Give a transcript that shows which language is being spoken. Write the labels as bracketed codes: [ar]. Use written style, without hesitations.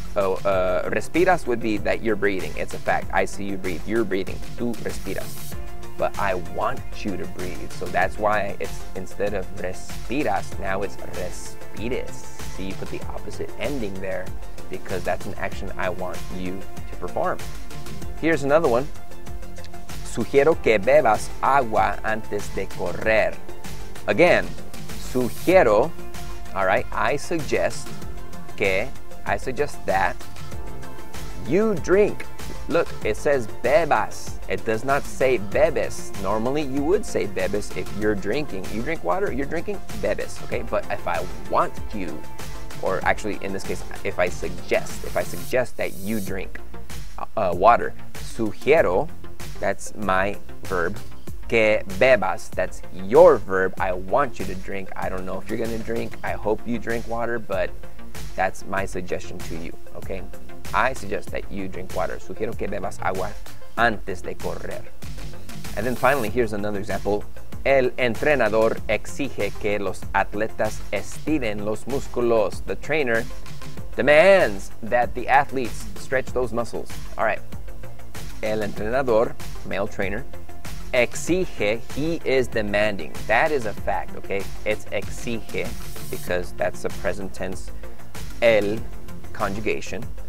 [en] Respiras would be that you're breathing. It's a fact. I see you breathe. You're breathing. [es] Tú respiras. [en] but I want you to breathe. So that's why it's instead of respiras, now it's respires. See, you put the opposite ending there because that's an action I want you to perform. Here's another one. [es] Sugiero que bebas agua antes de correr. [en] Again, sugiero, all right, I suggest that you drink. Look, it says bebas. It does not say bebes. Normally you would say bebes if you're drinking. You drink water, you're drinking bebes, okay? But if I want you, or actually in this case, if I suggest that you drink water, sugiero, that's my verb. [es] Que bebas, [en] that's your verb. I want you to drink. I don't know if you're gonna drink. I hope you drink water, but that's my suggestion to you, okay? I suggest that you drink water. [es] Sugiero que bebas agua antes de correr. [en] And then finally, here's another example. [es] El entrenador exige que los atletas estiren los músculos. [en] The trainer demands that the athletes stretch those muscles. All right. [es] El entrenador, [en] male trainer, exige, he is demanding. That is a fact, okay? It's exige because that's the present tense el conjugation.